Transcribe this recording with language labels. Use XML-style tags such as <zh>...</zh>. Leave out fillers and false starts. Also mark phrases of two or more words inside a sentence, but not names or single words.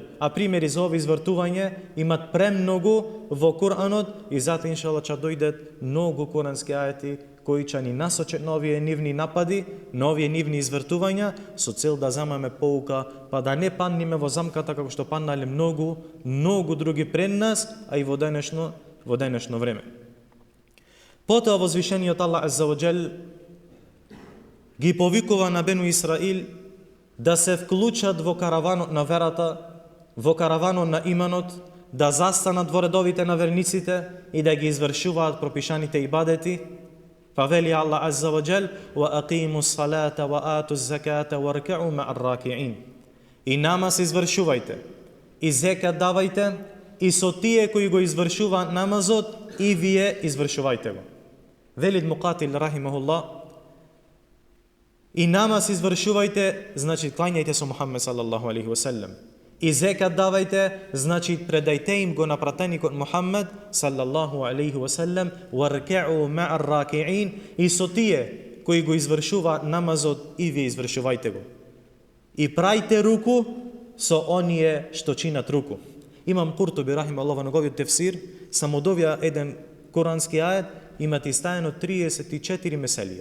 <mk>А примери за ови извртување имат премногу во Куранот и затоа иншалла ќе дојдат многу курански ајети кои ќе ни насочат на овие нивни напади, на овие нивни извртувања, со цел да замаме поука, па да не падниме во замката како што паднале многу други пред нас, а и во денешно време. Потоа возвишениот Аллах</mk> <ar>عز وجل</ar> <mk>ги повикува на Бену Исраил да се вклучат во караванот на верата, во караванот на иманот, да застанат во редовите на верниците и да ги извршуваат пропишаните ибадети, па вели Аллах</mk> <ar>عز وجل: "وأقيموا الصلاة وآتوا الزكاة واركعوا مع الراكعين."</ar> <mk>И намаз извршувајте, и зекат давајте, и со тие кои го извршуваат намазот, и вие извршувајте го. Велид Муқатил рахимахуллах: и намаз извршувајте, значи клањајте со Мухаммед</mk> <ar>صلى الله عليه وسلم.</ar> <mk>И зекат давајте, значи предајте им го на пратеникот Мухаммед</mk> <ar>صلى الله عليه وسلم, واركعوا مع الراكعين,</ar> <mk>и со тие кои го извршуваат намазот, и вие извршувајте го. И прајте руку со оние што чинат руку. Имам Куртуби рахимахуллах во неговиот тефсир само довија еден курански ајет, имат истајано 34 меселија.</mk>